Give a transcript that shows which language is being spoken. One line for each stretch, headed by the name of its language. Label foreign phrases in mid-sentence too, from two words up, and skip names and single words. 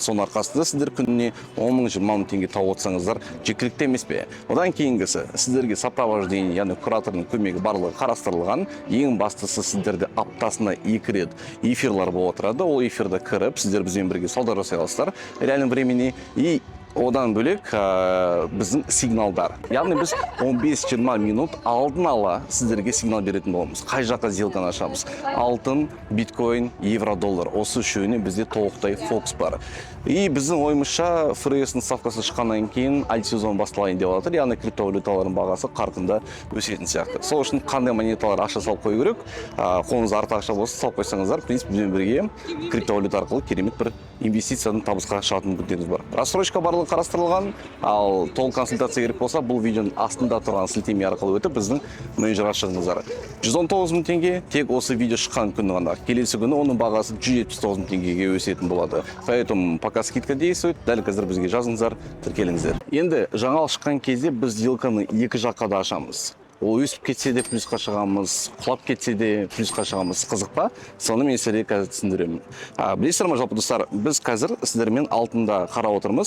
Kazakh: Соның арқасында сіздер күніне 10,000-20,000 теңге тауып отырсаңыздар жеткілікті емес пе? Одан кейінгісі сіздерге сопровождение, яғни куратордың көмегі барлығы қарастырылған. Ең бастысы сіздерде аптасына 2 рет эфирлар болып отырады. Ол эфирді кіріп, сіздер бізбен бірге сауда жасай аласыздар
Russian: реальном времени.
Kazakh: И одан бөлек біздің сигналдар. Яғни біз 15-20 минут алдын ала сіздерге сигнал беретін боламыз. Қай жаққа сделканы ашамыз? Алтын, биткоин, евро, доллар. Осы үшеуіне бізде толықтай фокус бар. И біздің ойымызша ФРС-ның ставкасы шыққаннан кейін альтсезон басталайын деп отыр. Яғни криптовалюталардың бағасы қарқында өсетін сияқты. Сол үшін қандай монеталар ақша салып қою керек? Қолыңыз артық ақша болса салып қойсаңыздар,
Russian: в принципе,
Kazakh: бізбен бірге криптовалюта арқылы керемет бір инвестицияның табысқа шығатын мүмкіндігіңіз бар. Рассрочка барлығы қарастырылған, ал толық консультация керек болса, бұл видеоның астында тұрған сілтеме арқылы өтіп біздің менеджерға шығыңыздар. $119,000 тек осы видео шыққан күні ғана. Келесі күні оның бағасы $179,000 өсетін болады.
Russian: Поэтому пока скидка действует,
Kazakh: дәл қазір бізге жазыңыздар, тіркеліңіздер. Енді жаңалық шыққан кезде біз сделканы екі жаққа да ашамыз. ол өсіп кетсе де плюсқа шығамыз, құлап кетсе де плюсқа шығамыз. Қызық па? Соны мен сіздерге қазір түсіндіремін. Білесіздер ме, жалпы достар, біз қазір сіздермен алтында қарап отырмыз.